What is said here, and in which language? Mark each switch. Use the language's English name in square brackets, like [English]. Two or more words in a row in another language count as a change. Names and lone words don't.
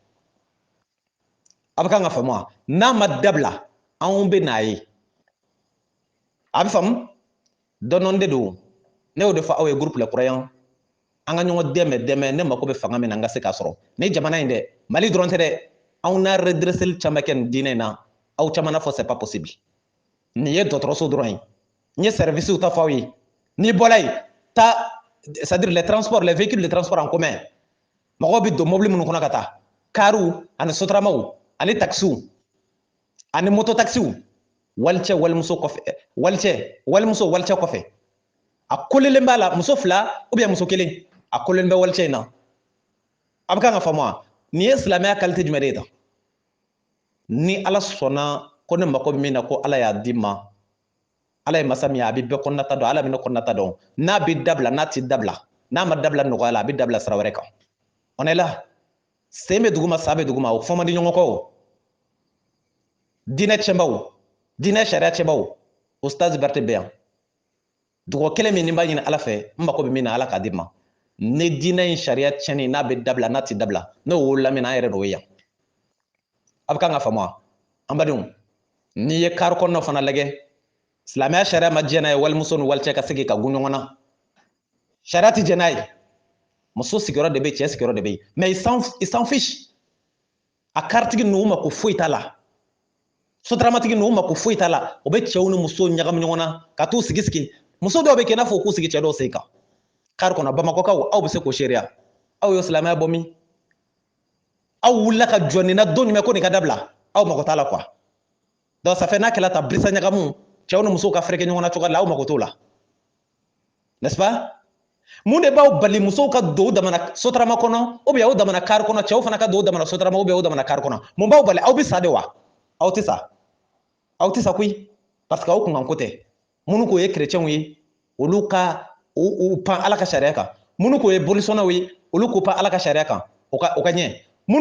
[Bambara] a bɛ kan ka faamu wa n'a ma dabila anw bɛ n'a ye a bɛ faamu dɔɔnin de don ne y'o de fɔ aw ye groupe la kurayan an ka ɲɔgɔn dɛmɛ ne mako bɛ fanga min na n ka se k'a sɔrɔ ni jamana in dɛ mali dɔrɔn tɛ dɛ anw n'a redresseli caman kɛ nin diinɛ in na aw caman na fɔ [French] c'est pas possible [Bambara] nin ye dɔgɔtɔrɔso dɔrɔn ye n ye services ta fɔ aw ye n'i bɔra yen taa [French] c'est-à-dire les transports les véhicules de transport en commun [Bambara] mɔgɔw bɛ don mobili minnu kɔnɔ ka taa kariw ani sotaramaw ani taxiw ani moto taxiw walicɛ walimuso kɔfɛ walicɛ kɔfɛ a kolelen b'a la muso fila [French] ou bien [Bambara] muso kelen a kolelen bɛ walicɛ in na a bɛ kan ka faamu wa nin ye silamɛya qualité jumɛn de ye tan ni ala sɔnna ko ne mako bɛ min na ko ala y'a di ma ala ye masa min ye a bɛ bɛɛ kɔnɔnata dɔn ala bɛ ne kɔnɔnata dɔn n'a bɛ dabila n'a tɛ dabila n'a ma dabila nɔgɔya la a bɛ dabila sira wɛrɛ kan [French] on est là [Bambara] sen bɛ duguma sa bɛ duguma o fɔ man di ɲɔgɔn kɔ o diinɛ tiɲɛbaw diinɛ sariya tiɲɛbaw o stage berete bɛ yan dugawu kelen min ni b'a ɲini ala fɛ n mako bɛ min na ala k'a di ma ni diinɛ in sariya tiɲɛni n'a bɛ dabila n'a tɛ dabila n'o wolola min na an yɛrɛ de y'o ye yan a bɛ kan ka faamu wa an badenw n'i ye kari kɔnɔnaw fana lajɛ silamɛya sariya ma diɲɛ n'a ye walimuso ni walicɛ ka se ka gun ɲɔgɔn na sariya tɛ diɲɛ n'a ye muso sigiyɔrɔ de bɛ cɛ sigiyɔrɔ de bɛ yen [French] mais il s'en fiche [Bambara] a karitigi ninnu mako foyi t'a la sotaramatigi ninnu mako foyi t'a la o bɛ cɛw ni musow ɲagami ɲɔgɔn na ka t'u sigi muso dɔw bɛ kɛ i n'a fɔ u k'u sigi cɛ dɔw sen kan kari kɔnɔ bamakɔkaw aw bɛ se k'o seereya aw ye silamɛya bɔ min aw wulila ka jɔ nin na don jumɛn ko nin ka dabila aw mako t'a la [French] quoi donc ça fait [Bambara] n'a kɛla ta birisa ɲagamu cɛw ni musow ka fɛrɛkɛ ɲɔgɔn na cogoya la aw mako t'o la [French] n'est-ce pas [Bambara] mun de b'aw bali musow ka don u damana sotarama kɔnɔ [French] ou bien [Bambara] aw damana kari kɔnɔ cɛw fana ka don u damana sotarama [French] ou bien [Bambara] aw damana kari kɔnɔ mun b'aw bali aw bɛ sa de wa aw tɛ sa koyi parce que aw kunkan ko tɛ minnu k'o ye chrétiens ye olu ka u pan ala ka sariya kan minnu k'o ye bolisɔnnaw ye olu k'u pan ala ka sariya kan o ka ɲɛ minnu